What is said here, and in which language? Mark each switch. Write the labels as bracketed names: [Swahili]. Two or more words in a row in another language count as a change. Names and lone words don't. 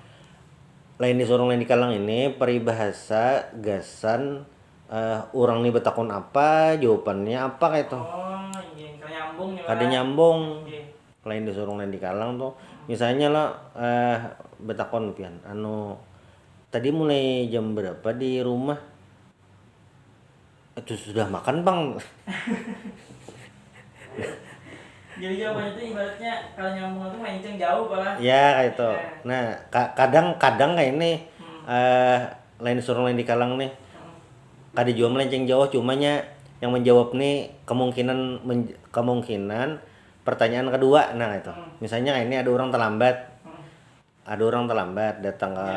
[Banjar] ini peribahasa gasan orang nih betakon apa jawabannya apa kayak itu kada nyambung lain disuruh lain di kalang tuh misalnya lo betakon pian anu tadi mulai jam berapa di rumah itu sudah makan bang jadi jawabannya itu ibaratnya kalau nyambung itu mancing jauh malah ya kayak itu nah kadang kayak ini lain disuruh lain di kalang nih kada jauh melenceng jauh cumanya yang menjawab nih kemungkinan pertanyaan kedua nah itu misalnya ini ada orang terlambat datang ke